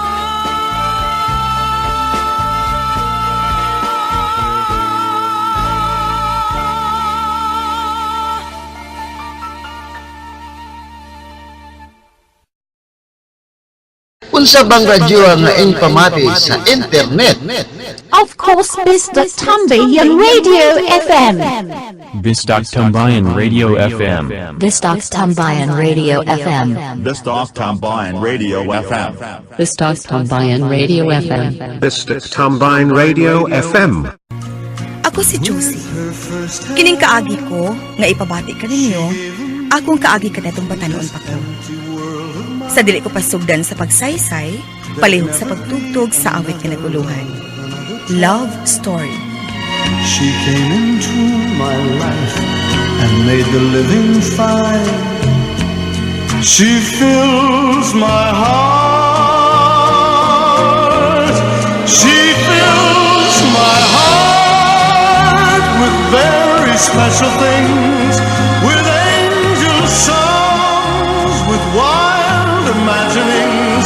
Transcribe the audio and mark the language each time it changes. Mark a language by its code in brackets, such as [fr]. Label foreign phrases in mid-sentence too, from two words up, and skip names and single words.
[ceb] Unsa bang radyo nga ing pamati sa internet? [en] Of course, Mr. Tambayan Radio FM. Bisdak Tambayan Radio FM. Bistak Tambayan Radio FM. Bistak Tambayan Radio FM. Bistak Tambayan Radio FM. Bistak Tambayan Radio FM. [ceb] Ako si Josie. Kining kaagi ko nga ipabati ka ninyo, akong kaagi ka datong batanon pa ko. Sa dili ko pasugdan sa pagsaysay, palihog sa pagtugtog sa awit nga naguluhan. [en] Love Story. She came into my life and made the living fine. She fills my heart. She fills my heart with very special things, with angel songs, with wild imaginings.